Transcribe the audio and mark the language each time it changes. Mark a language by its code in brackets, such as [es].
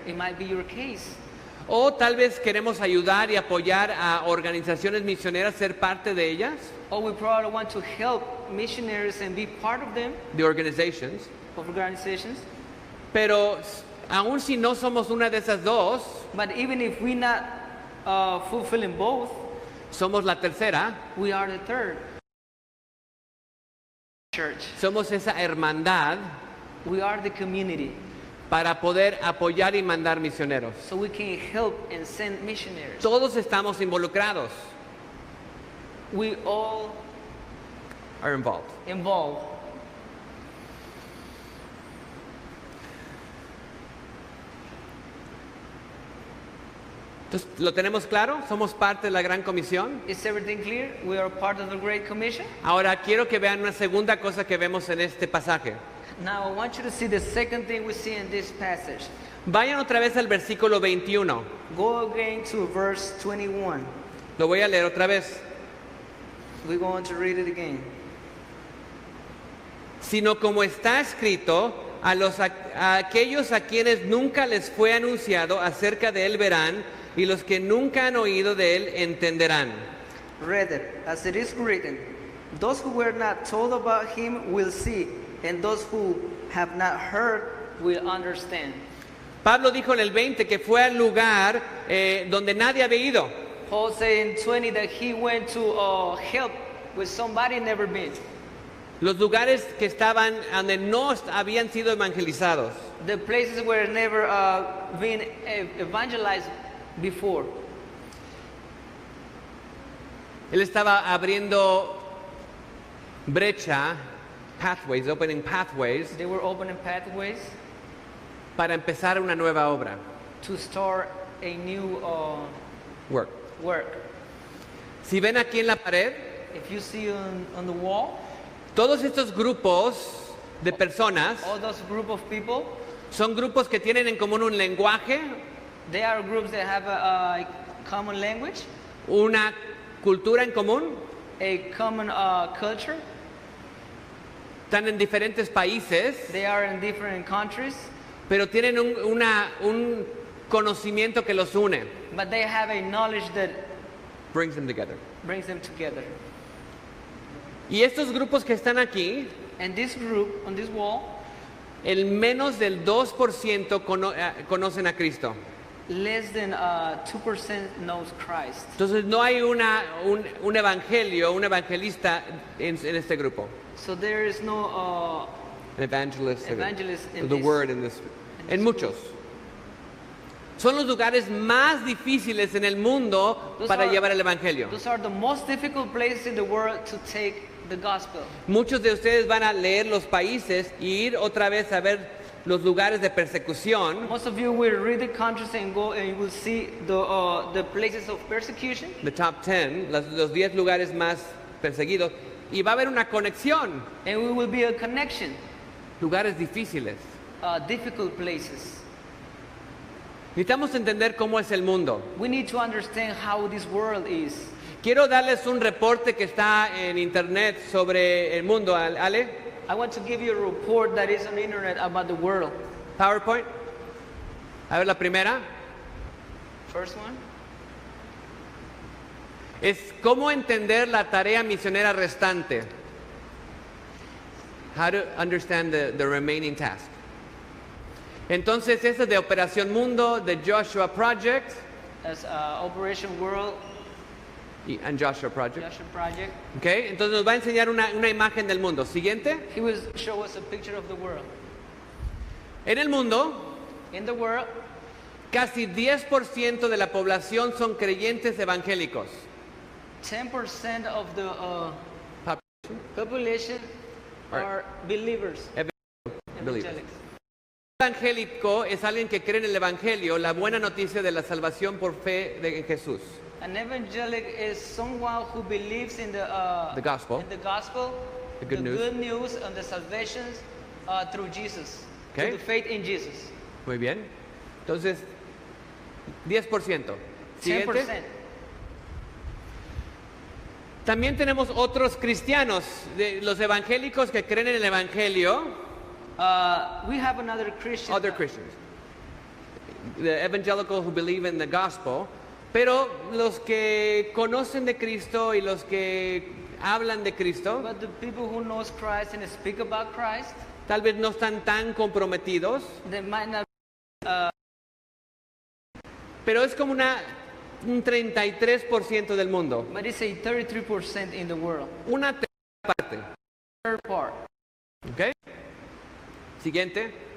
[en] It might be your case. [es] O tal vez queremos ayudar y apoyar a organizaciones misioneras, ser parte de ellas, [en] Or we probably want to help missionaries and be part of them, de organizations. of organizations. [es] Pero aun si no somos una de esas dos, [en] But even if we're not fulfilling both, [es] somos la tercera. [en] we are the third church. [es] Somos esa hermandad [en] We are the community. [es] para poder apoyar y mandar misioneros. [en] So we can help and send missionaries. [es] Todos estamos involucrados. [en] We all Are involved. involved. [es] Entonces, ¿lo tenemos claro? ¿Somos parte de la gran comisión? [en] Is everything clear? We are part of the Great Commission. [es] Ahora quiero que vean una segunda cosa que vemos en este pasaje. [en] Now I want you to see the second thing we see in this passage. [es] Vayan otra vez al versículo 21. [en] Go again to verse 21. [es] Lo voy a leer otra vez. [en] We're going to read it again. [es] Sino como está escrito, a aquellos a quienes nunca les fue anunciado acerca de él verán, y los que nunca han oído de él entenderán. [en] Rather, as it is written, Those who were not told about him will see, and those who have not heard will understand. [es] Pablo dijo en el 20 que fue al lugar donde nadie había ido. [en] Paul said in 20 that he went to help with somebody never been. [es] Los lugares que estaban donde no habían sido evangelizados. [en] The places where never been evangelized before. [es] Él estaba abriendo brecha, [en] pathways, opening pathways, They were opening pathways [es] para empezar una nueva obra, [en] to start a new work. work. [es] Si ven aquí en la pared, [en] If you see on the wall, [es] todos estos grupos de personas [en] all those group of people, [es] son grupos que tienen en común un lenguaje, [en] they are groups that have a common language, [es] una cultura en común, [en] a common culture. [es] están en diferentes países, [en] They are in different countries, [es] pero tienen un conocimiento que los une. [en] but they have a knowledge that Brings them together. brings them together. [es] Y estos grupos que están aquí, [en] And this group on this wall, [es] el menos del 2% conocen a Cristo. [en] less than 2% knows Christ. [es] Entonces no hay un evangelio, un evangelista en este grupo. [en] So there is no An evangelist, evangelist in the this. word in this. [es] En muchos. Son los lugares más difíciles en el mundo [en] Those [es] para [en] are- [es] llevar el evangelio. [en] Those are the most difficult places in the world to take the gospel. [es] Muchos de ustedes van a leer los países y ir otra vez a ver los lugares de persecución, [en] Most of you will read the countries and go and you will see the places of persecution, the top 10, [es] los 10 lugares más perseguidos, y va a haber una conexión, [en] and we will be a connection, [es] lugares difíciles. [en] difficult places. [es] Necesitamos entender cómo es el mundo. [en] We need to understand how this world is. [es] Quiero darles un reporte que está en internet sobre el mundo, Ale. [en] I want to give you a report that is on the internet about the world. [es] PowerPoint. A ver la primera. [en] First one. [es] Es cómo entender la tarea misionera restante. [en] How to understand the remaining task. [es] Entonces, esa es de Operación Mundo, de Joshua Project [en] That's Operation World, and Joshua Project. Joshua Project. [es] Okay, entonces nos va a enseñar una imagen del mundo. Siguiente. [en] He will show us a picture of the world. [es] En el mundo, [en] In the world, [es] casi 10% de la población son creyentes evangélicos. [en] 10% of the Population, population are believers, believers. evangelics. [es] Evangélico es alguien que cree en el evangelio, la buena noticia de la salvación por fe en Jesús. [en] An evangelic is someone who believes in the gospel. in the gospel, The good news. good news and the salvation through Jesus, Okay. through the faith in Jesus. [es] Muy bien. Entonces, 10%. Siguiente. [en] 10%. [es] También tenemos otros cristianos, los evangélicos que creen en el evangelio, [en] We have another Christian. other Christians. The evangelical who believe in the gospel, [es] pero los que conocen de Cristo y los que hablan de Cristo, [en] But the people who knows Christ and speak about Christ, [es] tal vez no están tan comprometidos, [en] they might not. [es] pero es como un 33% del mundo, [en] But it's a 33% in the world. [es] una tercera parte. [en] Third part. [es] ¿Ok? Siguiente.